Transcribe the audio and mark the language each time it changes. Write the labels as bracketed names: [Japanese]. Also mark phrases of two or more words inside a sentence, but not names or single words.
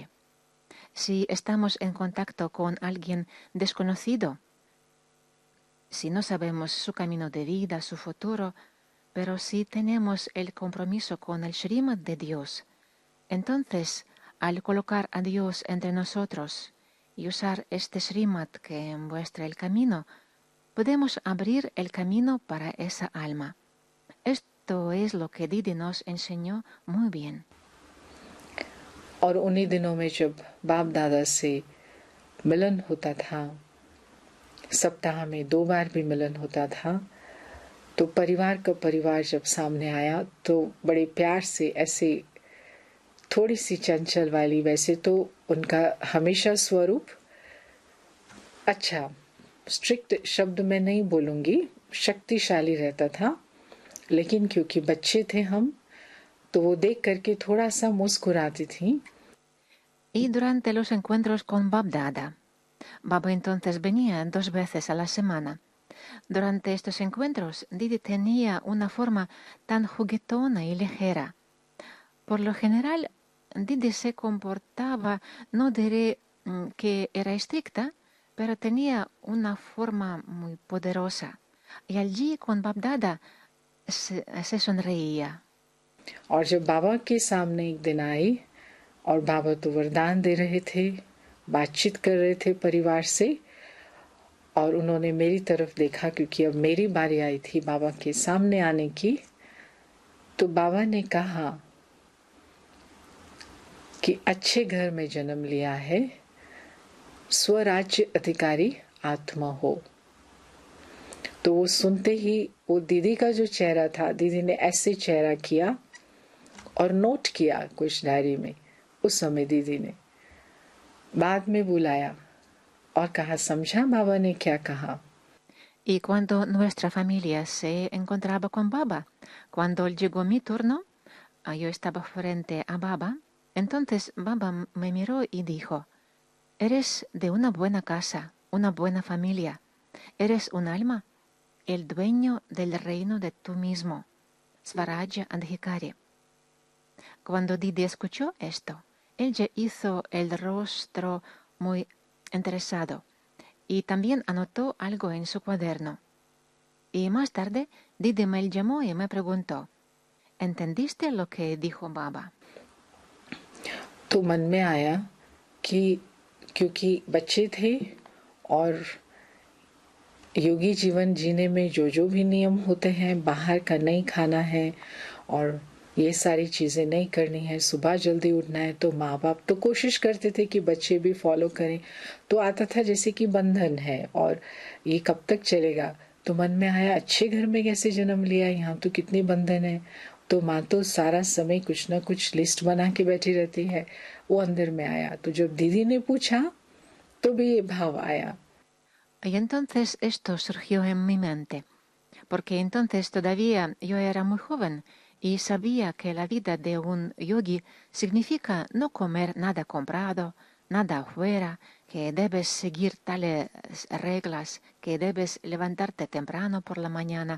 [Spanish] Si estamos en contacto con alguien desconocido, si no sabemos su camino de vida, su futuro, pero si tenemos el compromiso con el Shrimad de Dios, entonces, al colocar a Dios entre nosotros y usar este Shrimad que muestra el camino, podemos abrir el camino para esa alma. Esto es lo que Didi nos enseñó muy bien. [Hindi] और उन्हीं दिनों में जब बाप दादा से मिलन होता था, सप्ताह में 2 बार भी मिलन होता था, तो परिवार का परिवार जब सामने आया तो बड़े प्यार से, ऐसे थोड़ी सी चंचल वाली, वैसे तो उनका हमेशा स्वरूप अच्छा, स्ट्रिक्ट शब्द में नहीं बोलूंगी, शक्तिशाली रहता था, लेकिन क्योंकि बच्चे थे हम, तो वो देख करके थोड़ा सा मुस्कुराती थी। [Spanish] Y durante los encuentros con Bab Dada, Baba entonces venía 2 veces a la semana. Durante estos encuentros, Didi tenía una forma tan juguetona y ligera. Por lo general, Didi se comportaba, no diré que era estricta, pero tenía una forma muy poderosa. Y allí con Bab Dada se sonreía. [Hindi] और जब बाबा के सामने एक दिन आई और बाबा तो वरदान दे रहे थे, बातचीत कर रहे थे परिवार से, और उन्होंने मेरी तरफ देखा क्योंकि अब मेरी बारी आई थी बाबा के सामने आने की, तो बाबा ने कहा कि अच्छे घर में जन्म लिया है, स्वराज्य अधिकारी आत्मा हो। तो वो सुनते ही वो दीदी का जो चेहरा था, दीदी ने ऐसे चेहरा किया और नोट किया कुछ डायरी में। उस समय दीदी ने बाद में बुलाया और कहा, समझा बाबा ने क्या कहा? [Spanish] Y cuando nuestra familia se encontraba con Baba, cuando llegó mi turno, yo estaba frente a Baba, Entonces Baba me miró y dijo, eres de una buena casa, una buena familia. Eres un alma, el dueño del reino de tú mismo, [Hindi] स्वराज्य अधिकारी. [Spanish] Cuando Didi escuchó esto, ella hizo el rostro muy interesado y también anotó algo en su cuaderno. Y más tarde, Didi me llamó y me preguntó, ¿entendiste lo que dijo Baba? [Hindi] तो मन में आया कि क्योंकि बच्चे थे और योगी जीवन जीने में जो जो भी नियम होते हैं, बाहर का नहीं खाना है और ये सारी चीज़ें नहीं करनी है, सुबह जल्दी उठना है, तो माँ बाप तो कोशिश करते थे कि बच्चे भी फॉलो करें। तो आता था जैसे कि बंधन है और ये कब तक चलेगा। तो मन में आया अच्छे घर में कैसे जन्म लिया, यहाँ तो कितनी बंधन है। तो माँ तो सारा समय कुछ ना कुछ लिस्ट बना के बैठी रहती है, वो अंदर में आया। तो जब दीदी ने पूछा तो भी ये भाव आया। [Spanish] Y entonces esto surgió en mi mente, porque entonces todavía yo era muy joven y sabía que la vida de un yogi significa no comer nada comprado, nada afuera, que debes seguir tales reglas, que debes levantarte temprano por la mañana.